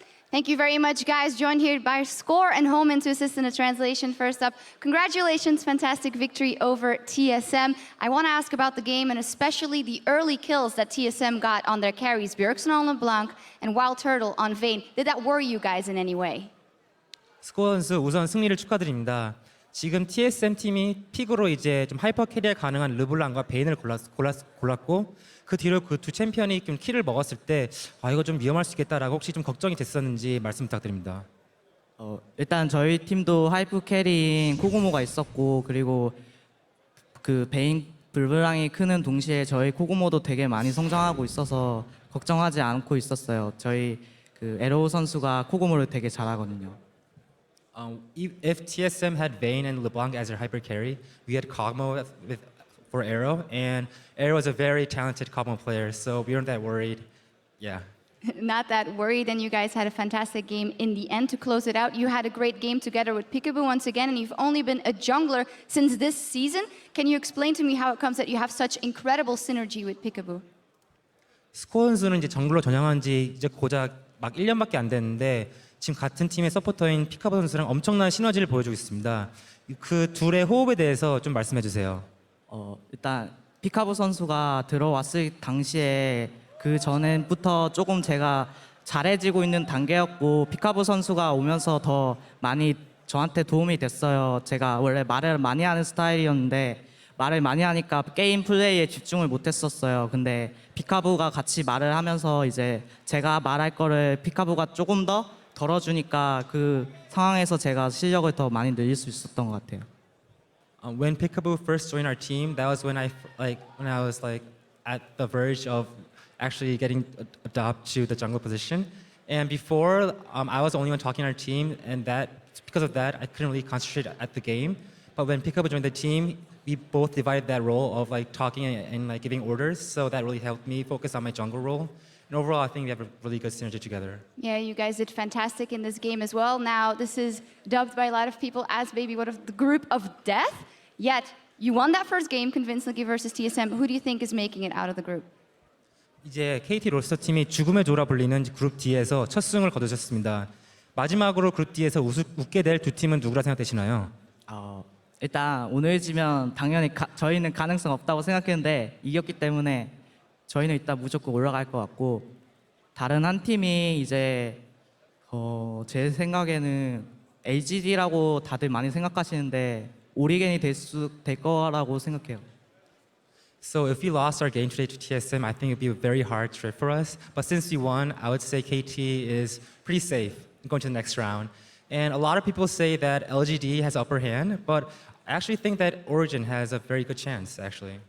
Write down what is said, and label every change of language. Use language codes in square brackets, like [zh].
[en] Thank you very much, guys. Joined here by Score and Homan to assist in the translation. First up, congratulations, fantastic victory over TSM. I want to ask about the game and especially the early kills that TSM got on their carries, Bjergsen on LeBlanc and Wild Turtle on Vayne. Did that worry you guys in any way? [ko] 스코어 선수 우선 승리를 축하드립니다. 지금 TSM 팀이 픽으로 이제 좀 하이퍼 캐리어 가능한 르블랑과 베인을 골랐고 그 뒤로 그 두 챔피언이 좀 킬을 먹었을 때 이거 좀 위험할 수 있겠다라고 혹시 좀 걱정이 됐었는지 말씀 부탁드립니다. 일단 저희 팀도 하이프 캐리인 코고모가 있었고 그리고 그 베인 불브랑이 크는 동시에 저희 코고모도 되게 많이 성장하고 있어서 걱정하지 않고 있었어요. 저희 그 에로우 선수가 코고모를 되게 잘하거든요. [en] If TSM had Vayne and LeBlanc as their hyper carry, we had Kog'Maw for Arrow, and Arrow is a very talented Kog'Maw player, so we weren't that worried. Yeah. Not that worried, and you guys had a fantastic game in the end to close it out. You had a great game together with Peekaboo once again, and you've only been a jungler since this season. Can you explain to me how it comes that you have such incredible synergy with Peekaboo? [ko] 스코어 선수는 이제 정글로 전향한 지 이제 고작 막 1년밖에 안 됐는데 지금 같은 팀의 서포터인 피카보 선수랑 엄청난 시너지를 보여주고 있습니다. 그 둘의 호흡에 대해서 좀 말씀해 주세요. 일단 피카보 선수가 들어왔을 당시에 그 전에부터 조금 제가 잘해지고 있는 단계였고 피카보 선수가 오면서 더 많이 저한테 도움이 됐어요. 제가 원래 말을 많이 하는 스타일이었는데 말을 많이 하니까 게임 플레이에 집중을 못했었어요. 근데 피카보가 같이 말을 하면서 이제 제가 말할 거를 피카보가 조금 더 덜어주니까 그 상황에서 제가 실력을 더 많이 늘릴 수 있었던 것 같아요. [en] When Peekaboo first joined our team, that was when I was at the verge of actually getting adopted to the jungle position. And before, I was the only one talking on our team, and because of that, I couldn't really concentrate at the game. But when Peekaboo joined the team, we both divided that role of talking and giving orders. So that really helped me focus on my jungle role. And overall, I think we have a really good synergy together. Yeah, you guys did fantastic in this game as well. Now, this is dubbed by a lot of people as maybe one of the group of death. Yet, you won that first game convincingly versus TSM. Who do you think is making it out of the group? [ko] 이제 KT 로스터 팀이 죽음의 조라 불리는 그룹 D에서 첫 승을 거두셨습니다. 마지막으로 그룹 D에서 웃게 될 두 팀은 누구라 생각되시나요? 일단 오늘 지면 당연히 저희는 가능성 없다고 생각했는데 이겼기 때문에 저희는 일단 무조건 올라갈 것 같고 다른 한 팀이 이제 제 생각에는 LGD라고 다들 많이 생각하시는데 오리겐이 될 거라고 생각해요. [en] So if we lost our game today to TSM, I think it would be a very hard trip for us. But since we won, I would say KT is pretty safe going to the next round. And a lot of people say that LGD has upper hand, but I actually think that Origin has a very good chance, actually.